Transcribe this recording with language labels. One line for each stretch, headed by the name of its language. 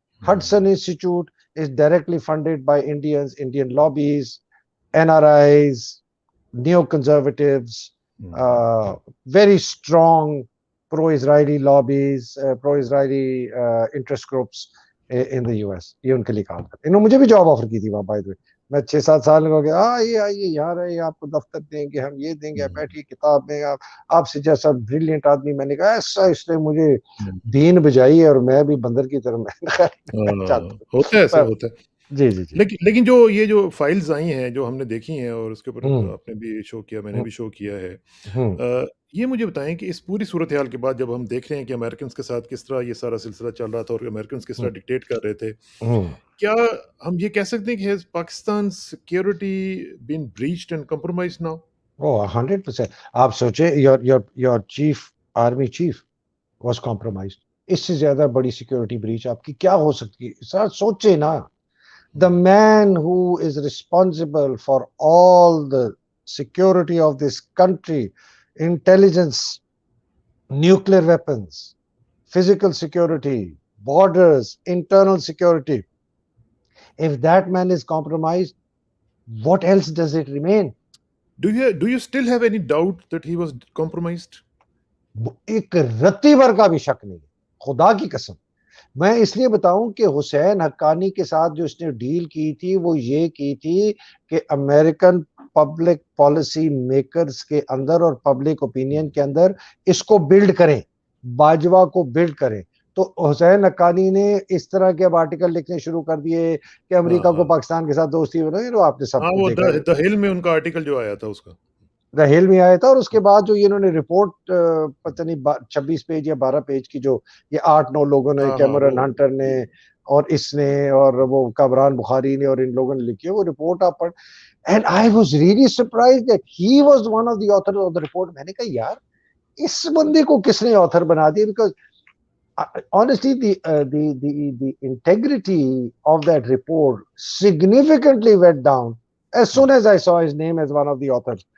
English: Hudson Institute is directly funded by Indians, Indian lobbies, NRIs, neoconservatives, very strong pro-Israeli lobbies, pro-Israeli interest groups in the US.
Urdu: یہ ان کے لیے کام کرتے. انہوں نے مجھے بھی جاب آفر کی تھی وہاں,
English: By the way.
Urdu: میں 6-7 سال ہو گیا, آئیے یہاں رہے, آپ کو دفتر دیں گے, ہم یہ دیں گے, بیٹھیے کتاب میں, آپ سے جیسا بریلینٹ آدمی. میں نے کہا ایسا اس نے مجھے دین بجائی ہے, اور میں بھی بندر کی طرح میں ہوتا ہے, ایسے ہوتا ہے. جی جی جی. لیکن جو یہ جو فائلز آئی ہیں جو ہم نے دیکھی ہیں, اور اس کے اوپر آپ نے بھی شو کیا, میں نے بھی شو کیا ہے, یہ مجھے بتائیں کہ اس پوری صورتحال کے بعد جب ہم دیکھ رہے ہیں کہ امریکنز کے ساتھ کس طرح یہ سارا سلسلہ چل رہا تھا اور امریکنز کس طرح ڈکٹیٹ کر رہے تھے, کیا ہم یہ کہہ سکتے ہیں کہ
English: Has Pakistan security been breached and compromised now?
Urdu: 100%. آپ سوچیں, your chief, army chief
English: Was compromised.
Urdu: اس سے زیادہ بڑی سیکیورٹی بریچ آپ کی کیا ہو سکتی ہے؟ سر سوچے نا,
English: the man who is responsible for all the security of this country, intelligence, nuclear weapons, physical security, borders, internal security, if that man is compromised, what else does it remain? Do you still have any doubt that he was compromised?
Urdu: ایک رتی بھر کا بھی شک نہیں, خدا کی قسم. میں اس لیے بتاؤں کہ حسین حقانی کے ساتھ جو اس نے ڈیل کی تھی وہ یہ کی تھی کہ امریکن پبلک پالیسی میکرز کے اندر اور پبلک اوپینین کے اندر اس کو بلڈ کریں, باجوہ کو بلڈ کریں. تو حسین حقانی نے اس طرح کے اب آرٹیکل لکھنے شروع کر دیے کہ امریکہ کو پاکستان کے ساتھ دوستی بنائی. آپ نے سب کو دیکھا, دا ہل میں ان کا آرٹیکل جو آیا تھا اس کا رحیل میں آیا تھا, اور اس کے بعد جو انہوں نے رپورٹ پتہ نہیں 26 پیج یا 12 پیج کی جو یہ 8-9 لوگوں نے, کیمرون ہنٹر نے اور اس نے اور وہ کامران بخاری نے اور ان لوگوں نے لکھی ہے وہ رپورٹ آپ پڑھ.
English: And I was really surprised that he was one of the author of the report.
Urdu: میں نے کہا یار اس بندے کو کس نے آتھر بنا دیا,
English: Because honestly the integrity of that report significantly went down as soon as I saw his name as one of the authors.